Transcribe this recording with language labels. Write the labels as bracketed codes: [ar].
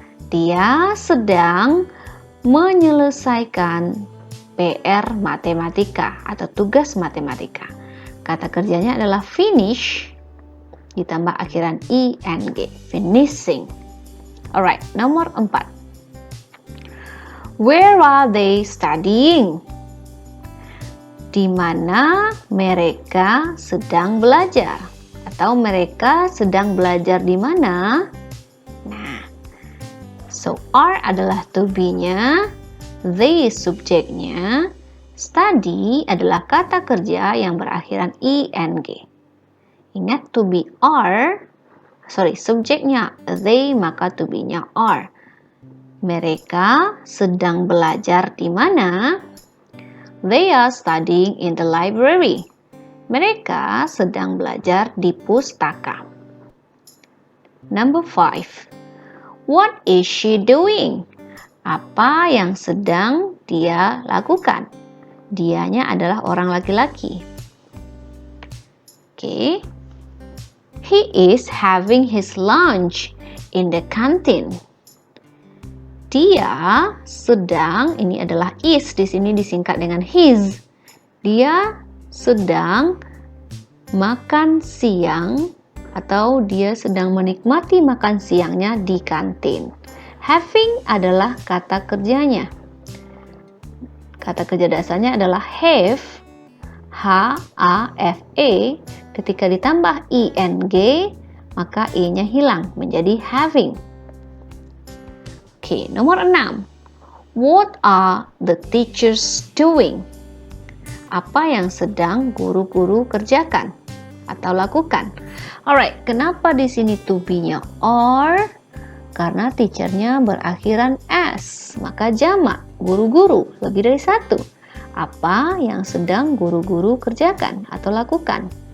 [id] Dia sedang menyelesaikan PR matematika atau tugas matematika. Kata kerjanya adalah finish ditambah akhiran ing, finishing. Alright, nomor 4. [en] Where are they studying? [id] di mana mereka sedang belajar. Atau mereka sedang belajar di mana? Nah, so are adalah to be-nya, they subjeknya, study adalah kata kerja yang berakhiran ing. Ingat to be are, subjeknya they, maka to be-nya are. Mereka sedang belajar di mana? [en] They are studying in the library. [id] Mereka sedang belajar di pustaka. [en] Number 5. What is she doing? [id] Apa yang sedang dia lakukan? Dianya adalah orang laki-laki. [en] Okay. He is having his lunch in the canteen. [id] Dia sedang, ini adalah is, di sini disingkat dengan his. Dia sedang makan siang atau dia sedang menikmati makan siangnya di kantin. Having adalah kata kerjanya. Kata kerja dasarnya adalah have, H-A-F-E. Ketika ditambah ing, maka e-nya hilang menjadi having. Oke, nomor 6. [en] What are the teachers doing? [id] Apa yang sedang guru-guru kerjakan atau lakukan? Alright, kenapa di sini to be-nya are? Karena teachernya berakhiran s, maka jamak guru-guru lebih dari satu. Apa yang sedang guru-guru kerjakan atau lakukan?